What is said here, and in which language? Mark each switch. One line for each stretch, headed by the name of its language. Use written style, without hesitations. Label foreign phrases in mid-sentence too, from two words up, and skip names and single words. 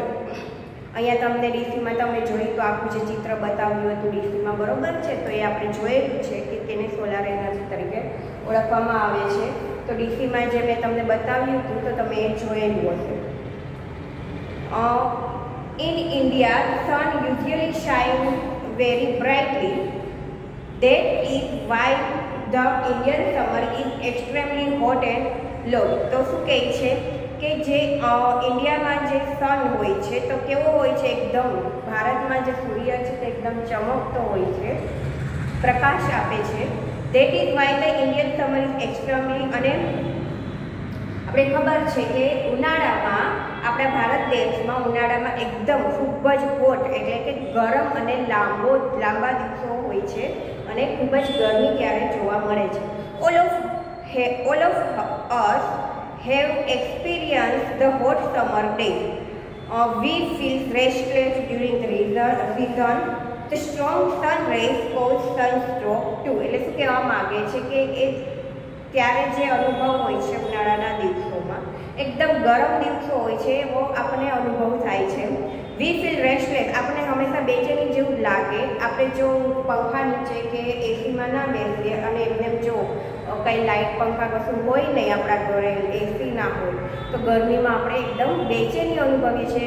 Gujarati: અહીંયા તમને ડીસીમાં તમે જોયું તો આખું જે ચિત્ર બતાવ્યું હતું ડીસીમાં, બરોબર છે, તો એ આપણે જોયેલું છે કે તેને
English: solar energy
Gujarati: તરીકે ઓળખવામાં આવે છે. તો ડીસીમાં જે મેં તમને બતાવ્યું હતું તો તમે એ જોયેલું હશે.
English: In India sun usually shine very brightly. That is why the Indian summer is extremely hot and long.
Gujarati: તો શું કહે છે કે જે ઇન્ડિયામાં જે સન હોય છે તો કેવો હોય છે? એકદમ, ભારતમાં જે સૂર્ય છે તે એકદમ ચમકતો હોય છે, પ્રકાશ આપે છે.
English: That is why the Indian summer is extremely,
Gujarati: અને આપણે ખબર છે કે ઉનાળામાં આપણા ભારત દેશમાં ઉનાળામાં એકદમ ખૂબ જ હોટ એટલે કે ગરમ અને લાંબા દિવસો હોય છે અને ખૂબ જ ગરમી ત્યારે જોવા મળે છે.
English: all of us have experienced the hot summer days. We feel restless during the season. The strong sun rays cause sunstroke too.
Gujarati: એટલે શું કહેવા માગે છે કે એ ત્યારે જે અનુભવ હોય છે ઉનાળાના દિવસોમાં એકદમ ગરમ દિવસો હોય છે એવો આપણને અનુભવ થાય છે.
English: we feel restless,
Gujarati: આપણને હંમેશા બેચેની જેવું લાગે. આપણે જો પંખા નીચે કે એસીમાં ના બેસીએ અને એમને જો કંઈ લાઇટ પંખા કશું હોય નહીં આપણા ઘરે, એસી ના હોય તો ગરમીમાં આપણે એકદમ બેચેની અનુભવીએ છીએ.